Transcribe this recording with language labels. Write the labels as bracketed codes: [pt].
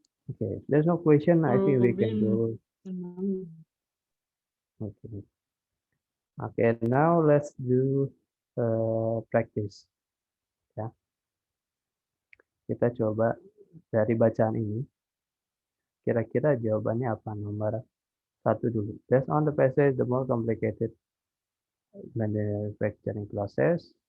[en] Okay, there's no question. I think we can go. Okay. Okay, now let's do practice. [id] Ya. Kita coba dari bacaan ini. Kira-kira jawabannya apa? Nomor 1 dulu. [en] Based on the passage, the more complicated manufacturing process.